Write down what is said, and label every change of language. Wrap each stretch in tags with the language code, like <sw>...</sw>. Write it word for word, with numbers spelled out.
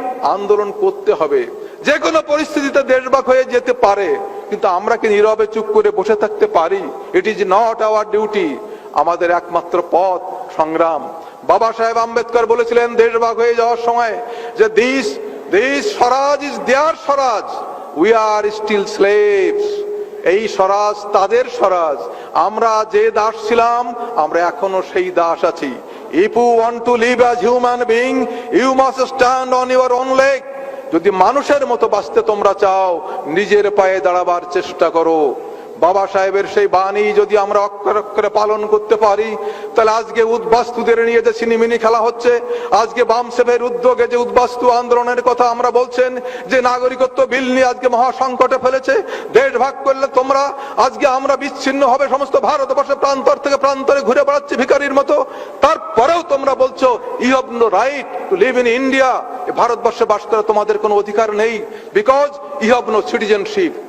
<bn>আন্দোলন করতে হবে। যে কোনো পরিস্থিতিতে দেশভাগ হয়ে যেতে পারে, কিন্তু আমরা কি নীরবে চুপ করে বসে থাকতে পারি?</bn> <en>It is not our duty.</en> <bn>আমাদের একমাত্র পথ সংগ্রাম। বাবা সাহেব আম্বেদকর বলেছিলেন দেশভাগ হয়ে যাওয়ার সময় যে this</bn> <en>This Swaraj is their Swaraj. We are still slaves.</en> <bn>এই স্বরাজ তাদের স্বরাজ, আমরা যে দাস ছিলাম আমরা এখনো সেই দাস আছি।</bn> <en>If you want to live as human being, you must stand on your own leg.</en> <bn>যদি মানুষের মতো বাঁচতে তোমরা চাও, নিজের পায়ে দাঁড়াবার চেষ্টা করো। বাবা সাহেবের সেই বাণী যদি আমরা অক্ষরে অক্ষরে পালন করতে পারি, তাহলে আজকে উদ্বাস্তুদের নিয়ে যে ছিনিমিনি খেলা হচ্ছে, আজকে বাম সাহেবের উদ্যোগে যে উদ্বাস্তু আন্দোলনের কথা আমরা বলছেন, যে নাগরিকত্ব বিল নিয়ে আজকে মহাসংকটে ফেলেছে, দেশ ভাগ করলে তোমরা, আজকে আমরা বিচ্ছিন্ন হবে, সমস্ত ভারতবর্ষে প্রান্তর থেকে প্রান্তরে ঘুরে বেড়াচ্ছি ভিখারির মতো, তারপরেও তোমরা বলছো</bn> <en>you have no right to live in India,</en> <bn>ভারতবর্ষে বাস করার তোমাদের কোনো অধিকার নেই,</bn> <en>Because you have no citizenship.</en>